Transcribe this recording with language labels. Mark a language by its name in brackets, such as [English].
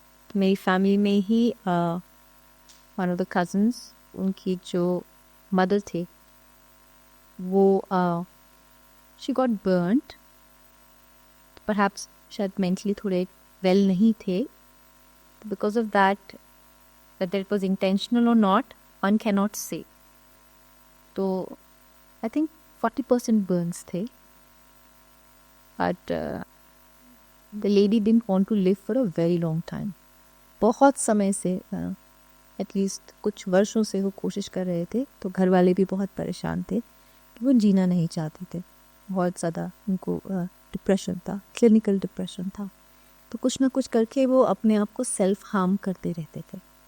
[Hindi] तो मेरी फैमिली में ही [English] one of the cousins, [Hindi] उनकी जो मदर थे वो [English] she got burned, perhaps [Hindi] शायद मेंटली थोड़े वेल नहीं थे, [English] Because of that, whether it was intentional or not, one cannot say. तो I think 40% burns थे, but the lady didn't want to live for a very long time. [Hindi] बहुत समय से at least कुछ वर्षों से वो कोशिश कर रहे थे, तो घर वाले भी बहुत परेशान थे कि वो जीना नहीं चाहते थे, बहुत ज़्यादा उनको डिप्रेशन था, क्लिनिकल डिप्रेशन था, तो कुछ ना कुछ करके वो अपने आप को सेल्फ हार्म करते रहते थे।